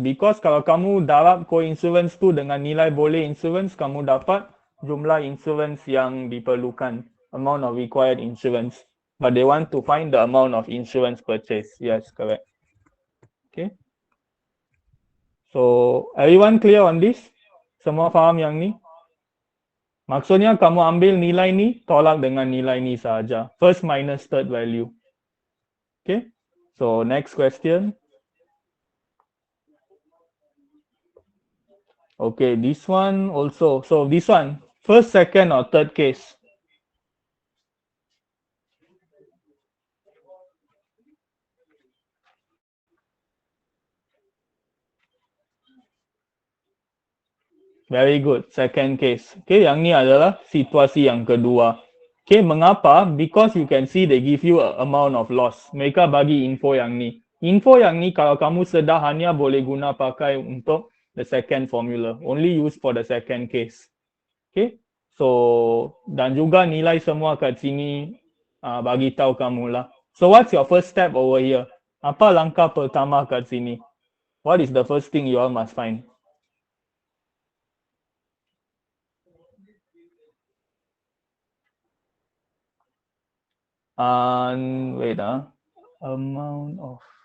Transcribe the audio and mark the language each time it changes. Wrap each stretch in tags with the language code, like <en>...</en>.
<ms>Because kalau kamu darab co-insurance tu dengan nilai boleh insurance, kamu dapat jumlah insurance yang diperlukan.</ms> <en>Amount of required insurance. But they want to find the amount of insurance purchase. Yes, correct. Okay. So, everyone clear on this?</en> <ms>Semua faham yang ni? Maksudnya kamu ambil nilai ni, tolak dengan nilai ni saja.</ms> <en>First minus third value. Okay. So, next question. Okay, this one also. So, this one, first, second, or third case? Very good. Second case.</en> <ms>Okay, yang ni adalah situasi yang kedua. Okay, mengapa?</ms> <en>Because you can see they give you a amount of loss.</en> <ms>Mereka bagi info yang ni. Info yang ni kalau kamu sedar hanya boleh guna pakai untuk</ms> <en>the second formula. Only use for the second case.</en> <ms>Okay. So, dan juga nilai semua kat sini bagi tahu kamu lah.</ms> <en>So, what's your first step over here?</en> <ms>Apa langkah pertama kat sini?</ms> <en>What is the first thing you all must find? Wait, amount of.</en>